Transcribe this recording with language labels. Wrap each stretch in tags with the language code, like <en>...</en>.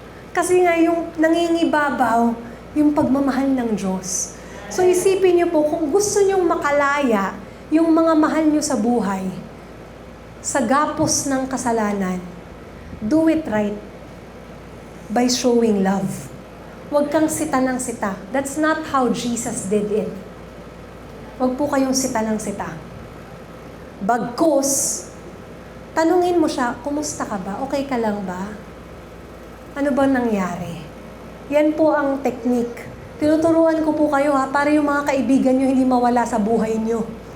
<tl>Kasi nga yung nangingibabaw, yung pagmamahal ng Diyos. So isipin niyo po, kung gusto niyong makalaya yung mga mahal niyo sa buhay, sa gapos ng kasalanan,</tl> <en>do it right by showing love.</en> <tl>Huwag kang sita ng sita.</tl> <en>That's not how Jesus did it.</en> <tl>Huwag po kayong sita ng sita. Bagkus, tanungin mo siya, kumusta ka ba? Okay ka lang ba? Ano ba nangyari? Yan po ang technique. Tinuturuan ko po kayo ha, para yung mga kaibigan nyo hindi mawala sa buhay nyo.</tl>